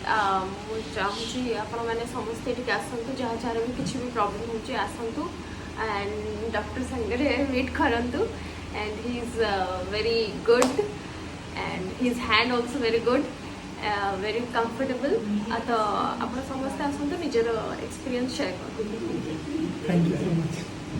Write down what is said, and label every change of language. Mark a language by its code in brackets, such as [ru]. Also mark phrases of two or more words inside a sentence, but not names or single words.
[or] ମୁଁ ଚାହୁଁଛି ଆପଣମାନେ ସମସ୍ତେ ଏଠିକି ଆସନ୍ତୁ ଯାହାର ବି କିଛି ବି ପ୍ରୋବ୍ଲେମ୍ ହେଉଛି ଆସନ୍ତୁ and ଡକ୍ଟର ସାଙ୍ଗରେ ମିଟ୍ କରନ୍ତୁ [en] and he is very good and his hand also very good very comfortable [or] ତ ଆପଣ ସମସ୍ତେ ଆସନ୍ତୁ ନିଜର [en] experience share [or] କରନ୍ତୁ। [en] Thank you so much.